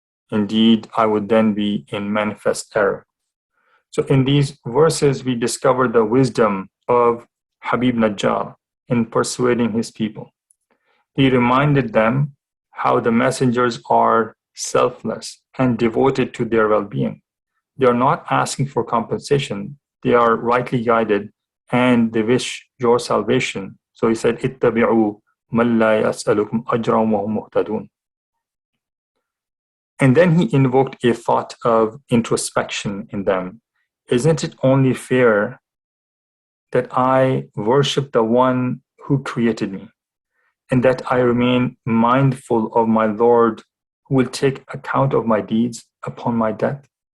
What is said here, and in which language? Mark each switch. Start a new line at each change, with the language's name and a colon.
English: Indeed, I would then be in manifest error. So in these verses, we discover the wisdom of Habib Najjar in persuading his people. He reminded them how the messengers are selfless and devoted to their well-being. They are not asking for compensation. They are rightly guided and they wish your salvation. So he said,
Arabic: اتبعوا من لا يسألكم أجرا وهم مهتدون.
English: And then he invoked a thought of introspection in them. Isn't it only fair that I worship the one who created me, and that I remain mindful of my Lord who will take account of my deeds upon my death?